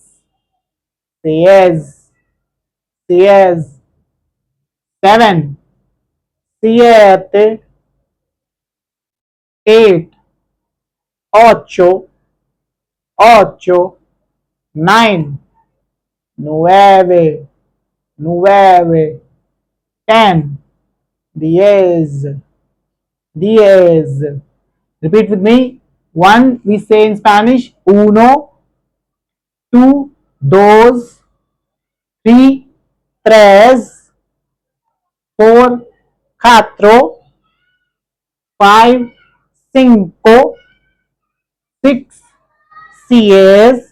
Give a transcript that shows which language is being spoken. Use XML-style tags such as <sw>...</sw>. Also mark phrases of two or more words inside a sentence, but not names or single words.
<es>Seis. Seis. Seven. Siete. Eight. Ocho. Ocho. Nine. Nueve. Nueve. 10. Diez. Diez.</es> <en>Repeat with me. One, we say in Spanish,</en> <es>uno.</es> <en>Two, dos. Three, tres. Four, cuatro. Five, cinco. Six, seis.</en>